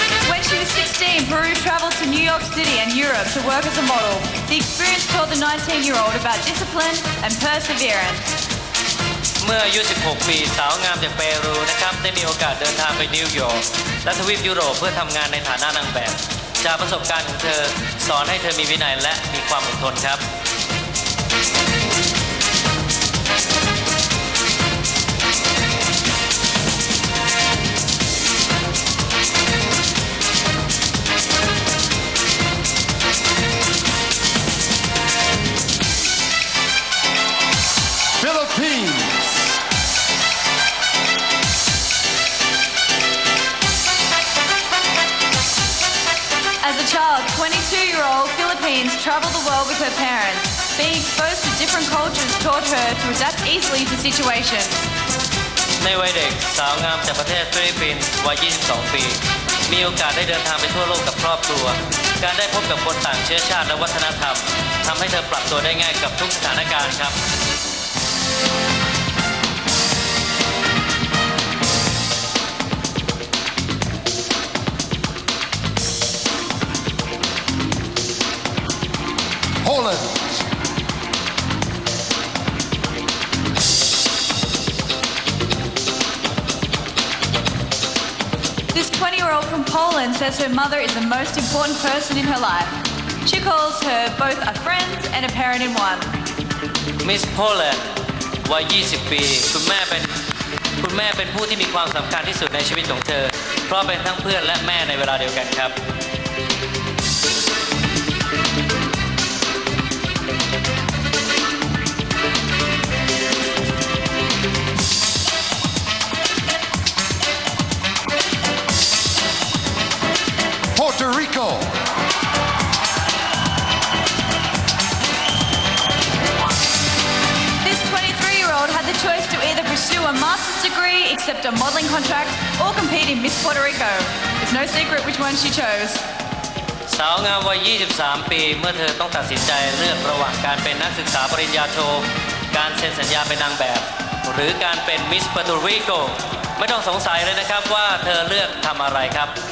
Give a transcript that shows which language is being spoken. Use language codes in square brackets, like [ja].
[en] When she was 16, Peru traveled to New York City and Europe to work as a model. The experience taught the 19-year-old about discipline and perseverance. [th] เมื่ออายุ 16 ปี สาวงามจากเปรูนะครับ ได้มีโอกาสเดินทางไปนิวยอร์กและทวีปยุโรปเพื่อทำงานในฐานะนางแบบ จากประสบการณ์ของเธอสอนให้เธอมีวินัยและมีความอดทนครับ [en] Philippines. As a child, 22-year-old Philippines traveled the world with her parents. Being exposed to different cultures taught her to adapt easily to situations. [th] ในวัยเด็กสาวงามจากประเทศฟิลิปปินส์วัย 22 ปี มีโอกาสได้เดินทางไปทั่วโลกกับครอบครัว การได้พบกับคนต่างเชื้อชาติและวัฒนธรรมทำให้เธอปรับตัวได้ง่ายกับทุกสถานการณ์ครับ [en] Poland. This 18-year-old from Poland says her mother is the most important person in her life. She calls her both a friend and a parent in one. [th] Miss Poland วัย 20 ปี คุณแม่เป็นผู้ที่มีความสำคัญที่สุดในชีวิตของเธอ เพราะเป็นทั้งเพื่อนและแม่ในเวลาเดียวกันครับ [en] Puerto Rico. This 23-year-old had the choice to either pursue a master's degree, accept a modeling contract, or compete in Miss Puerto Rico. It's no secret which one she chose. [th] สาวงามวัย 23 ปี เมื่อเธอต้องตัดสินใจเลือกระหว่างการเป็นนักศึกษาปริญญาโท การเซ็นสัญญาเป็นนางแบบ หรือการเป็นมิส Puerto Rico ไม่ต้องสงสัยเลยนะครับว่าเธอเลือกทำอะไรครับ